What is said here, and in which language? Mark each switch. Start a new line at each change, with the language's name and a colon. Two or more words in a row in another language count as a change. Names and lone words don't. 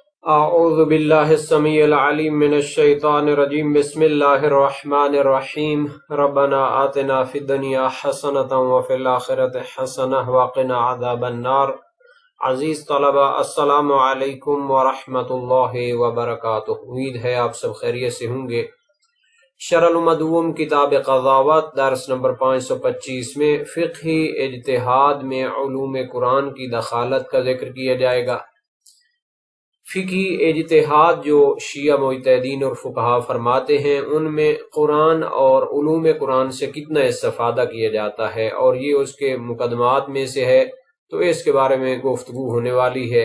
Arabic: اعوذ باللہ السمیع العلیم من الشیطان الرجیم بسم اللہ الرحمن الرحیم ربنا آتنا فی الدنیا حسنۃ وفی الآخرۃ حسنۃ وقنا عذاب النار۔
Urdu: عزیز طلبہ،
Arabic: السلام علیکم ورحمۃ اللہ وبرکاتہ۔
Urdu: امید ہے آپ سب خیریت سے ہوں گے۔ شرح المدوم کتاب قضاوت درس نمبر 525 میں فقہی اجتہاد میں علوم قرآن کی دخالت کا ذکر کیا جائے گا۔ فقہی اجتہاد جو شیعہ مجتہدین اور فقہا فرماتے ہیں، ان میں قرآن اور علوم قرآن سے کتنا استفادہ کیا جاتا ہے، اور یہ اس کے مقدمات میں سے ہے، تو اس کے بارے میں گفتگو ہونے والی ہے۔